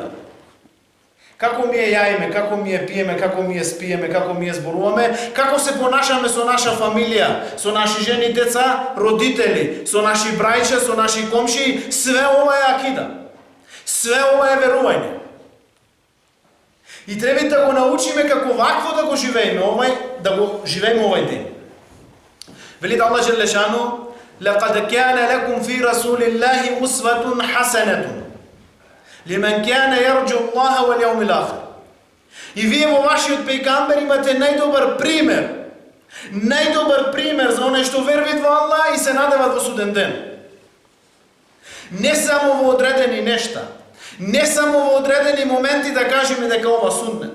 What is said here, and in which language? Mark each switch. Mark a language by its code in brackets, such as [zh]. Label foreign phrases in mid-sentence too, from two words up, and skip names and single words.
[mk] Како јаеме, како пиеме, како спиеме, како зборуваме, како се понашаме со наша фамилија, со наши жени, деца, родители, со наши брајче, со наши комшии, све ова е акида. Све ова е верување. И треба да го научиме како вакво да го живееме, овај ден. Вели Аллах Джелешану: [ar] لقد كان لكم في رسول الله أسوة حسنة لمن كان يرجو الله واليوم الآخر. [mk] И вие во вашиот пејгамбер имате најдобар пример за оној што веруваат во Аллах и се надеват во суден ден. Не само во одредени нешта, не само во одредени моменти да кажеме дека ова суннет.